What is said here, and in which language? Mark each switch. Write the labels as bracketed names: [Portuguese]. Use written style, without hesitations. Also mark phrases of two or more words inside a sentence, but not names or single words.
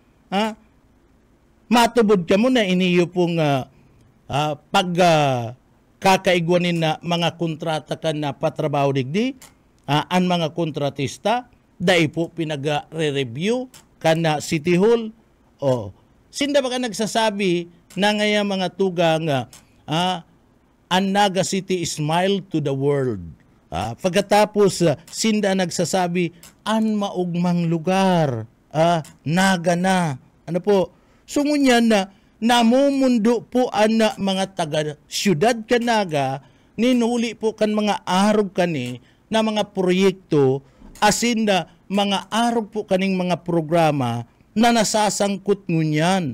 [Bikol] matubod ka mo na iniyo pong kakaigwanin na mga kontrata ka na patrabaho digdi, ang mga kontratista, dahil po pinag-re-review ka na City Hall. Sinda ba ka nagsasabi na ngaya mga tugang, ang Naga City [English] smile to the world. [Bikol] Pagkatapos, sinda nagsasabi, an maugmang lugar, Naga na. So ngunyan na namumundo po ang mga taga Syudad Canaga, ninuli po kan mga arog kani na mga proyekto, asin na mga arog po kaning mga programa na nasasangkot ngunyan.